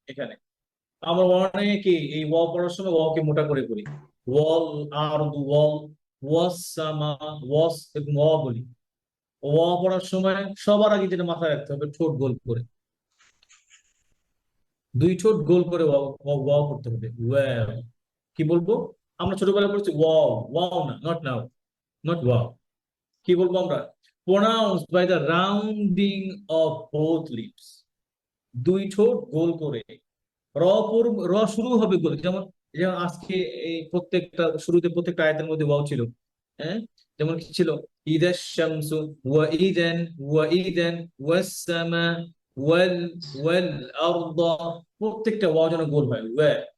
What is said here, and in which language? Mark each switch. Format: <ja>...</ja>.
<bn>এখানে আমরা অনেকে এই ওয়াও পড়ার সময় ওয়াওকে মোটা করে পড়ি, ওয়াল আরদু ওয়াল, ওয়াস সামা, ওয়াস, এরকম ওয়া বলি। ওয়া পড়ার সময় সবার আগে যেটা মাথায় রাখতে হবে, ঠোঁট গোল করে, দুই ঠোঁট গোল করে ওয়া ওয়া পড়তে হবে, ওয়াও। কি বলবো? আমরা ছোটবেলায় পড়ছি ওয়াও, ওয়াও না, নট নাও, নট ওয়াও। কি বলবো আমরা?</bn> <en>pronounced by the rounding of both lips,</en> <bn>দুই ঠোঁট গোল করে। র র শুরু হবে গোল, যেমন যেমন আজকে এই প্রত্যেকটা শুরুতে প্রত্যেকটা আয়াতের মধ্যে ওয়াও ছিল, হ্যাঁ, যেমন কি ছিল, ইদাশ শামসু ওয়া ইদান, ওয়া ইদান ওয়াস সামা, ওয়াল ওয়াল আরদা, প্রত্যেকটা ওয়াও যেন গোল হয়, ওয়া।</bn>